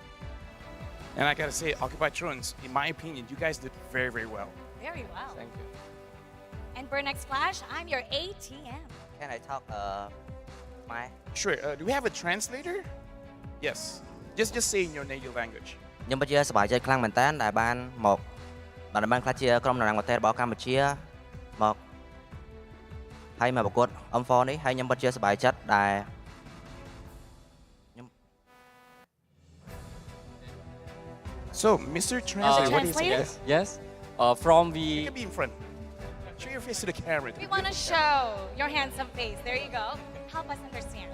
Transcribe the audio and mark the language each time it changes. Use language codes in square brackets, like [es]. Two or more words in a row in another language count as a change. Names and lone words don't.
[en] And I gotta say, Occupy Thrones, in my opinion, you guys did very, very well. Very well. Thank you. And Burnex Flash, I'm your ATM. Can I talk my? Sure. Do we have a translator? Yes. Just say in your native language. [km] ខ្ញុំពិតជាសប្បាយចិត្តខ្លាំងមែនតើដែលបានមកបានខ្លះជាក្រុមតំណាងប្រទេសរបស់កម្ពុជាមកហើយមកប្រកួត M4 នេះហើយខ្ញុំពិតជាសប្បាយចិត្តដែល [en] So, Mr. Translator, what do you say? Yes. From the. You can be in front. Show your face to the camera. We want to show your handsome face. There you go. Help us understand.